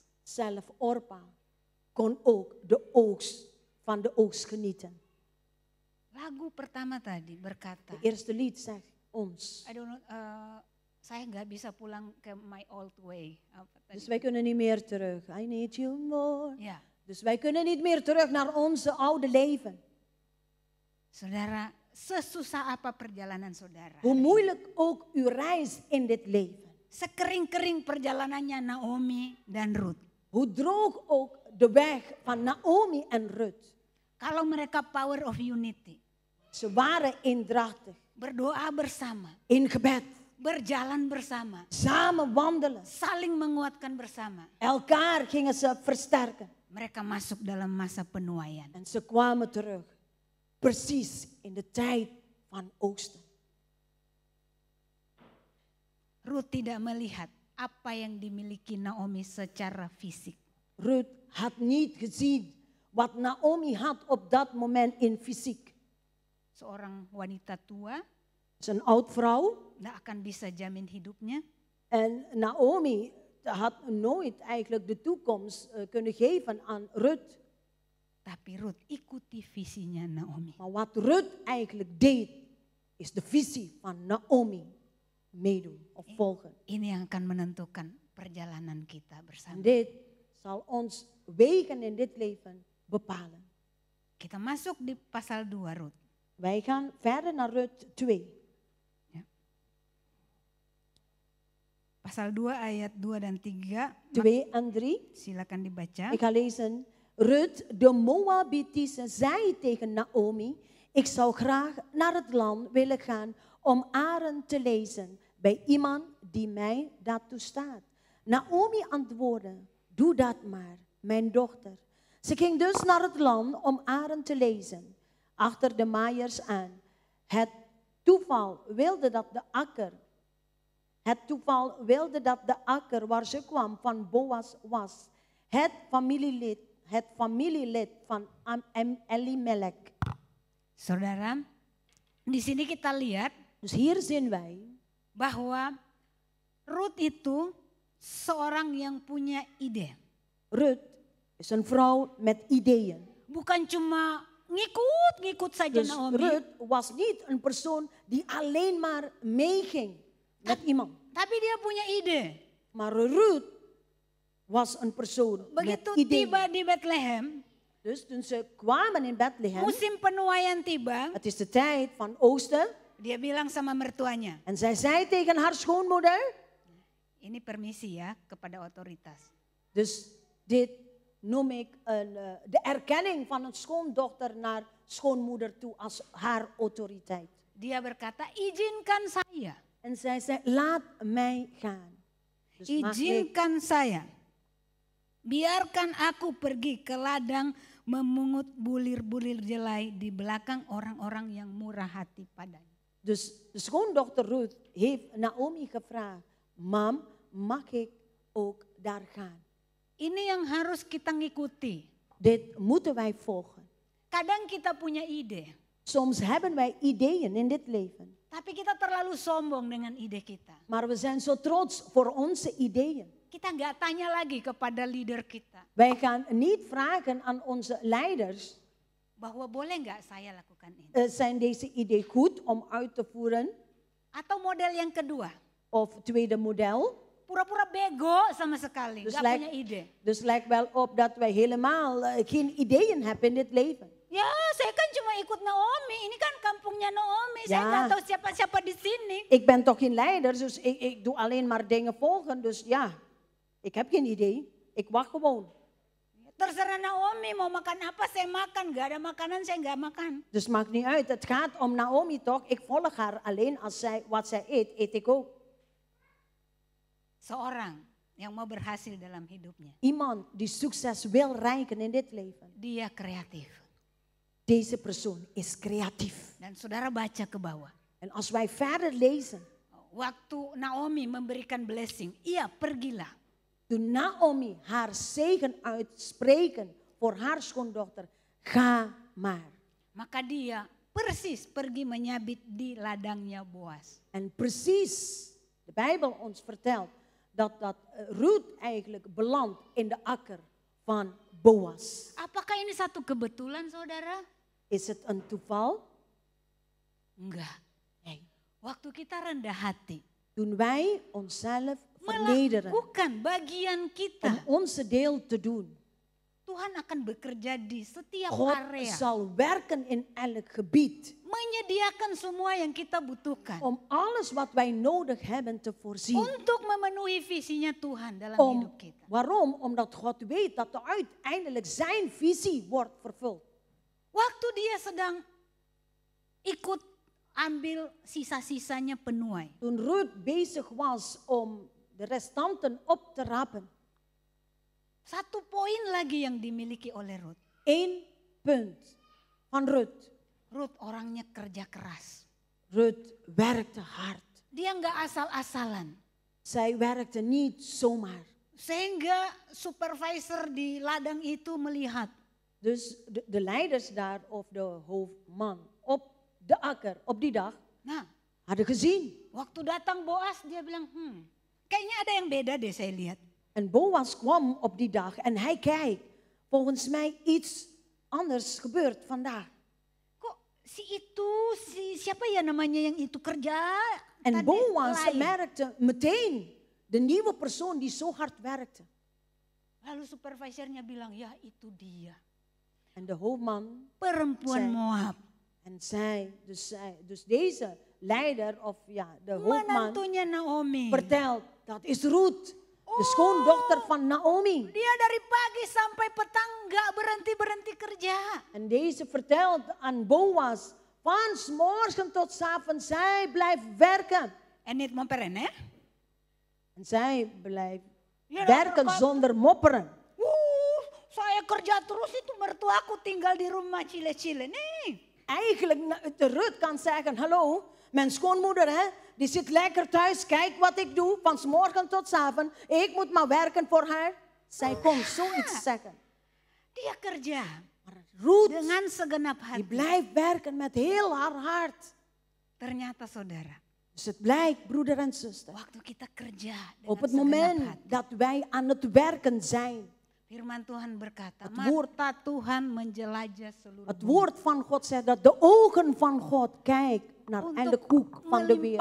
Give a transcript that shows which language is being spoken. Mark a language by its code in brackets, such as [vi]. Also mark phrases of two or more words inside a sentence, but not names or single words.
[nl] Zelf Orpa kon ook de oogst van de oogst genieten. [id] Lagu pertama tadi berkata, [nl] De eerste lied zegt ons. [en] I don't know, [id] saya nggak bisa pulang ke [en] my old way. [id] Apa tadi? [nl] Dus wij kunnen niet meer terug. [en] I need you more. [id] Ya, [nl] Dus wij kunnen niet meer terug naar onze oude leven. [id] saudara, sesusah apa perjalanan saudara? [nl] Hoe moeilijk ook uw reis in dit leven. [id] Sekering-kering perjalanannya Naomi dan Ruth. [nl] Hoe droog ook de weg van Naomi en Ruth. [id] Kalau mereka [en] power of unity, [nl] Ze waren eendrachtig. [id] berdoa bersama, [nl] In gebed. [id] berjalan bersama, [nl] Samen wandelen. [id] saling menguatkan bersama. [nl] Elkaar gingen ze versterken. [id] Mereka masuk dalam masa penuaian. [nl] En ze kwamen terug. Precies in de tijd van oogsten. [id] Ruth tidak melihat apa yang dimiliki Naomi secara fisik. [nl] Ruth had niet gezien wat Naomi had op dat moment in fysiek. [id] Seorang wanita tua [nl] Ze is een oud vrouw. [id] tidak akan bisa jamin hidupnya. [nl] En Naomi had nooit eigenlijk de toekomst kunnen geven aan Ruth. [id] Tapi Ruth ikuti visinya Naomi. [nl] Maar wat Ruth eigenlijk deed, is de visie van Naomi meedoen of volgen. [id] Ini yang akan menentukan perjalanan kita [nl] En [id] bersama. [nl] dit zal ons wegen in dit leven bepalen. [id] Kita masuk di pasal 2 Ruth. [nl] Wij gaan verder naar Ruth 2. [id] Pasal 2 ayat 2 dan 3. [nl] 2 en 3. [id] Silakan dibaca. [nl] Ik ga lezen. Ruth, de Moabitise, zei tegen Naomi: ik zou graag naar het land willen gaan om aren te lezen bij iemand die mij daartoe staat. Naomi antwoordde: doe dat maar, mijn dochter. Ze ging dus naar het land om aren te lezen, achter de maaiers aan. Het toeval wilde dat de akker waar ze kwam van Boas was. Het familielid van Elimelech. [id] Saudara, di sini kita lihat [nl] Dus hier zien wij [id] bahwa Ruth itu seorang yang punya ide. [nl] Ruth is een vrouw met ideeën. [id] Bukan cuma ngikut saja [nl] Dus [id] Naomi. [nl] Ruth was niet een persoon die alleen maar meeging met iemand. [id] Tapi dia punya ide. [nl] Maar Ruth was een persoon [id] Begitu [nl] met ideeën. [id] tiba di Bethlehem, [nl] Dus toen ze kwamen in Bethlehem, [id] musim penuaian tiba, [nl] het is de tijd van oogsten. [id] dia bilang sama mertuanya, [nl] En zij zei tegen haar schoonmoeder, [id] ini permisi ya kepada otoritas. [nl] dus dit noem ik de erkenning van een schoondochter naar schoonmoeder toe als haar autoriteit. [id] Dia berkata, izinkan saya. [nl] En zij zei, laat mij gaan. Dus mag ik, [id] Izinkan saya. Biarkan aku pergi ke ladang memungut bulir-bulir jelai di belakang orang-orang yang murah hati padanya. [nl] dus de schoondochter Ruth heeft Naomi gevraagd, mam, mag ik ook daar gaan? [id] Ini yang harus kita ngikuti. [nl] Dit moeten wij volgen. [id] Kadang kita punya ide, [nl] Soms hebben wij ideeën in dit leven. [id] tapi kita terlalu sombong dengan ide kita. [nl] Maar we zijn zo trots voor onze ideeën. [id] kita nggak tanya lagi kepada leader kita. [nl] Wij gaan niet vragen aan onze leiders, [id] Bahwa boleh nggak saya lakukan ini. [nl] zijn deze idee goed om uit te voeren? [id] Atau model yang kedua. [nl] Of tweede model. [id] Pura-pura bego sama sekali. [nl] Dus [id] Nggak punya ide. [nl] lijkt wel op dat wij helemaal geen ideeën hebben in dit leven. [id] Ya saya kan cuma ikut Naomi. Ini kan kampungnya Naomi. Saya [nl] Ja. [id] nggak tahu siapa-siapa di sini. [nl] Ik ben toch geen leider, dus ik doe alleen maar dingen volgen. Dus ja, ik heb geen idee. Ik wacht gewoon. [id] Terserah Naomi mau makan apa saya makan. Gak ada makanan saya nggak makan. [nl] Dus maakt niet uit. Het gaat om Naomi toch. Ik volg haar alleen als wat zij eet, eet ik ook. [id] Seorang yang mau berhasil dalam hidupnya. [nl] Iemand die succes wil bereiken in dit leven. [id] Dia kreatif. [nl] Deze persoon is creatief. [id] Dan saudara baca ke bawah. [nl] En als wij verder lezen. [id] Waktu Naomi memberikan blessing. Iya pergilah. [nl] Toen Naomi haar zegen uitspreken voor haar schoondochter. Ga maar. [id] Maka dia persis pergi menyabit di ladangnya Boas. [nl] En precies, de Bijbel ons vertelt. Dat Ruth eigenlijk belandt in de akker van Boas. [id] Apakah ini satu kebetulan saudara? [nl] Is het een toeval? [id] Enggak. [nl] Nee. [id] Waktu kita rendah hati. [nl] Toen wij onszelf vernederen. [id] Melakukan bagian [nl] Om [id] kita. [nl] onze deel te doen. [id] Tuhan akan bekerja di setiap [nl] God [id] area. [nl] zal werken in elk gebied. [id] Menyediakan semua yang kita butuhkan. [nl] Om alles wat wij nodig hebben te voorzien. [id] Untuk memenuhi visinya Tuhan dalam hidup kita. [nl] Waarom? Omdat God weet dat er uiteindelijk zijn visie wordt vervuld. [id] Waktu dia sedang ikut ambil sisa-sisanya penuai. [nl] Toen Ruth bezig was om de restanten op te rapen. [id] Satu poin lagi yang dimiliki oleh Ruth. [nl] 1 punt van Ruth. [id] Ruth orangnya kerja keras. [nl] Ruth werkte hard. [id] Dia nggak asal-asalan. [nl] Zij werkte niet zomaar. [id] Sehingga supervisor di ladang itu melihat. [nl] Dus de leiders daar of de hoofdman op de akker op die dag hadden gezien. [id] Waktu datang Boas dia bilang, kayaknya ada yang beda deh saya lihat. [nl] En Boas kwam op die dag en hij kijkt, volgens mij iets anders gebeurt vandaag. [id] Kok siapa ya namanya yang itu kerja? [nl] En Boas merkte meteen de nieuwe persoon die zo hard werkte. [id] Lalu supervisornya bilang, ya itu dia. [nl] En de hoofdman [id] perempuan Moab. [nl] En dus deze leider of ja, de hoofdman [id] menantunya Naomi [nl] vertelt, dat is Ruth. De schoondochter van Naomi. [id] Dia dari pagi sampai petang gak berhenti kerja. [nl] En deze vertelt aan Boas, van 's morgens tot 's avonds, zij blijft werken. En niet mopperen hè? En zij blijft werken zonder mopperen. [id] Saya kerja terus itu mertuaku tinggal di rumah cile-cile nih. [nl] Eigenlijk, Ruth kan zeggen, hallo, mijn schoonmoeder hè, die zit lekker thuis, kijk wat ik doe, van 's morgens tot 's avonds. Ik moet maar werken voor haar. Zij kon zoiets zeggen. [id] Dia kerja. [nl] Maar Ruth, [id] dengan segenap hati. [nl] die blijft werken met heel haar hart. [id] Ternyata saudara. [nl] Dus het blijkt, broeder en zuster. [id] Waktu kita kerja dengan [nl] op het moment dat wij aan het werken zijn. [id] Firman Tuhan berkata, mata Tuhan menjelajah seluruh [nl] Het woord van God zegt dat de ogen van God kijken naar elke hoek van de wereld.